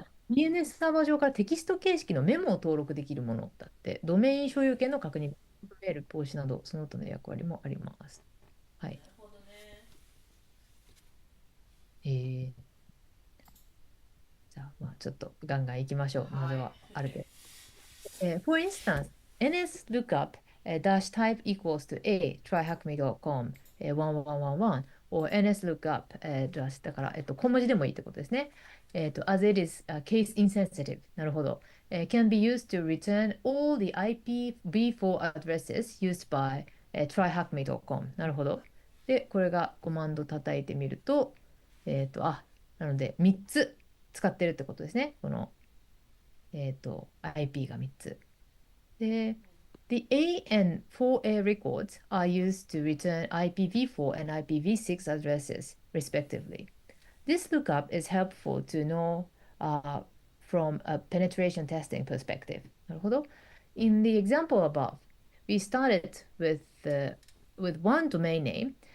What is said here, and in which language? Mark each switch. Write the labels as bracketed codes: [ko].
[ja] DNS サーバー上からテキスト形式のメモを登録できるものだって、ドメイン所有権の確認、メール、防止など、その他の役割もあります。はい。なるほどね。えー、じゃあ、まあ、ちょっとガンガンいきましょう。まずはい。は、ある程度。 [en] For instance, ns lookup dash type equals to a tryhackme.com 1111 or ns lookup dash [ja] だから、小文字でもいいってことですね。 [en] as it is case insensitive [ja] なるほど。 [en] can be used to return all the IPv4 addresses used by tryhackme.com [ja] なるほど。で、これがコマンド叩いてみると、なので3つ使ってるってことですね。この、IP が3つ。 [en] で、The A and 4A records are used to return IPv4 and IPv6 addresses, respectively. This lookup is helpful to know uh, from a penetration testing perspective. [ja] なるほど。 [en] In the example above, we started with one domain name.